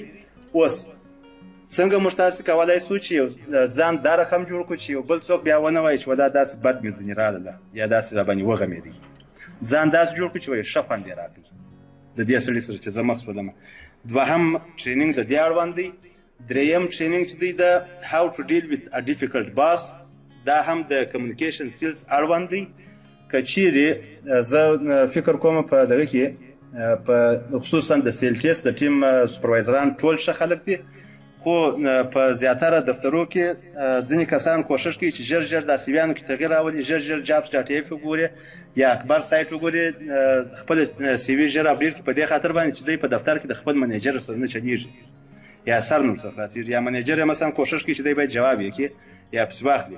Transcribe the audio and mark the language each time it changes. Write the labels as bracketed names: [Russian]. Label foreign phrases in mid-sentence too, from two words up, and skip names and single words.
[Pashto] اوس څنګه موږ تاسو کولی شو چې ځان دا رقم جوړ کړو چې یو بل څوک بیا ونه وایي چې دا داسې بد مې ځینې راغله یا داسې راباندې وغمېدی. ځان داسې جوړ کړو چې وایي ښه خوند یې راکړي د دې سړي سره چې زه مخ شولم. دوهم ټریننګ د دې اړوند دی. دریم ټریننګ چې دی د [English] how to deal with a difficult boss. [Pashto] دا هم د [English] communication skills [Pashto] اړوند دی. که چیرې زه فکر کوم په دغه کې په خصوصا د سیلچس د ټیم سوپروایزران ټول ښه خلک دي، خو په زیاتره دفترو کې ځینې کسان کوشش کوي چې ژر د سیویانو کې تغییر راولي، ژر جابس ډاټ ایف وګوري یا اکبر سایټ وګوري، خپل سی وي ژر اپډیټ کړي په دې خاطر باندې چې دوی په دفتر کې د خپل منیجر سره نه چلیږي یا سر نور څه خلاصېږي، یا منیجر مثلا کوشش کوي چې دوی باید جواب یې کړي یا پس واخلي.